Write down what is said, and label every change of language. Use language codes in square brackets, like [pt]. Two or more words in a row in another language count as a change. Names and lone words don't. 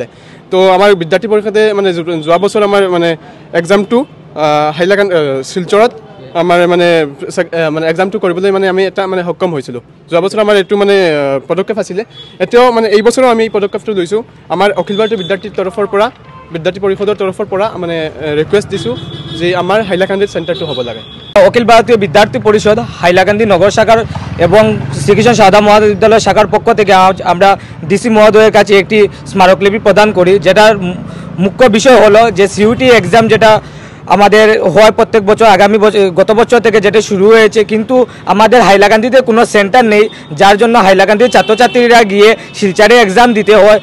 [as] তো আমাৰ বিদ্যাৰ্থী পৰিষদে যোৱা বছৰ আমাৰ এক্সামটো হাইলাকান্দি শিলচৰত আমাৰ এক্সামটো কৰিবলৈ আমি এটা সক্ষম হৈছিলোঁ। যোৱা বছৰ আমাৰ এইটো পদক্ষেপ আছিলে। এতিয়াও এই বছৰো আমি এই পদক্ষেপটো লৈছোঁ। আমাৰ অখিল ভাৰতীয় বিদ্যাৰ্থীৰ তৰফৰ পৰা, বিদ্যাৰ্থী পৰিষদৰ তৰফৰ পৰা ৰিকুৱেষ্ট দিছোঁ যে আমাৰ হাইলাকান্দিত চেণ্টাৰটো হ'ব লাগে। [bn] অখিল ভারতীয় বিদ্যার্থী পরিষদ হাইলাকান্দি নগর শাখার এবং শ্রীকৃষ্ণ সারদা মহাবিদ্যালয় শাখার পক্ষ থেকে আমরা ডিসি মহোদয়ের কাছে একটি স্মারকলিপি প্রদান করি, যেটার মুখ্য বিষয় হলো যে সিইউটি এক্সাম যেটা আমাদের হয় প্রত্যেক বছর, গত বছর থেকে যেটা শুরু হয়েছে, কিন্তু আমাদের হাইলাকান্দিতে কোনো সেন্টার নেই, যার জন্য হাইলাকান্দির ছাত্রছাত্রীরা গিয়ে শিলচরে এক্সাম দিতে হয়।